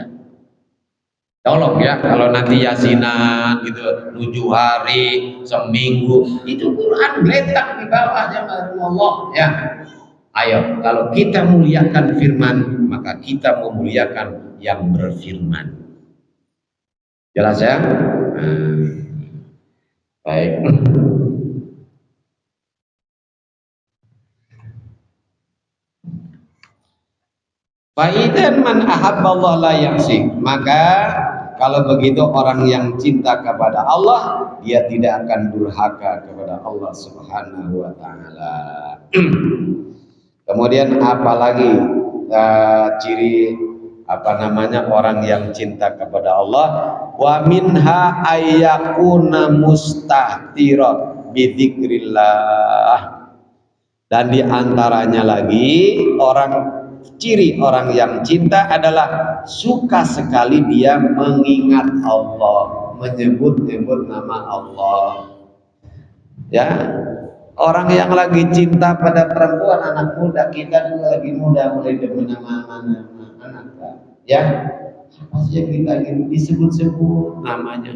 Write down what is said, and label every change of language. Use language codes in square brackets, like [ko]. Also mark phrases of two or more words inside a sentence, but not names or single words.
[id] Tolong ya, kalau nanti Yasinan gitu 7 hari, seminggu, itu Quran geletak di bawah jamaah Allah ya. Ayo, kalau kita muliakan firman, maka kita memuliakan yang berfirman. Jelas ya? Baik. [ar] فإذن من أحب الله لا يعصيه. [id] Maka kalau begitu orang yang cinta kepada Allah, dia tidak akan durhaka kepada Allah [ar] سبحانه وتعالى. [id] Kemudian apalagi ciri orang yang cinta kepada Allah? [ar] ومنها أن يكون مستهترا بذكر الله. [id] Dan di antaranya lagi ciri orang yang cinta adalah suka sekali dia mengingat Allah, menyebut-nyebut nama Allah. Ya, orang yang lagi cinta pada perempuan, anak muda, kita dulu lagi muda, mulai demen nama anak, ya, apa sih yang kita ingin disebut-sebut namanya?